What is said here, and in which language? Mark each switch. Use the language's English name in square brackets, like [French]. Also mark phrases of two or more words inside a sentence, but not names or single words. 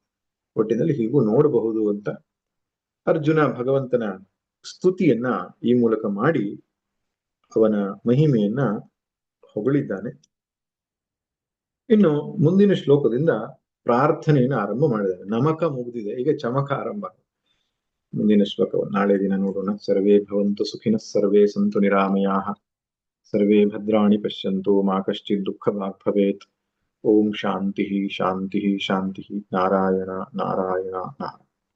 [Kannada] ಒಟ್ಟಿನಲ್ಲಿ ಹೀಗೂ ನೋಡಬಹುದು ಅಂತ ಅರ್ಜುನ ಭಗವಂತನ ಸ್ತುತಿಯನ್ನ ಈ ಮೂಲಕ ಮಾಡಿ ಅವನ ಮಹಿಮೆಯನ್ನ ಹೊಗಳಿದ್ದಾನೆ. ಇನ್ನು ಮುಂದಿನ ಶ್ಲೋಕದಿಂದ ಪ್ರಾರ್ಥನೆಯನ್ನು ಆರಂಭ ಮಾಡಿದ್ದಾನೆ. ನಮಕ ಮುಗಿದಿದೆ, ಈಗ ಚಮಕ ಆರಂಭ. ಮುಂದಿನ ಶ್ಲೋಕವನ್ನು ನಾಳೆ ದಿನ ನೋಡೋಣ. [Sanskrit] ಸರ್ವೇ ಭವಂತು ಸುಖಿನಃ, ಸರ್ವೇ ಸಂತು ನಿರಾಮಯಾಃ, ಸರ್ವೇ ಭದ್ರಾಣಿ ಪಶ್ಯಂತು ಮಾ ಕಶ್ಚಿತ್ ದುಃಖಭಾಗ್ ಭವೇತ್. ಓಂ ಶಾಂತಿ ಶಾಂತಿ ಶಾಂತಿ. ನಾರಾಯಣ ನಾರಾಯಣ ನಾರಾಯಣ.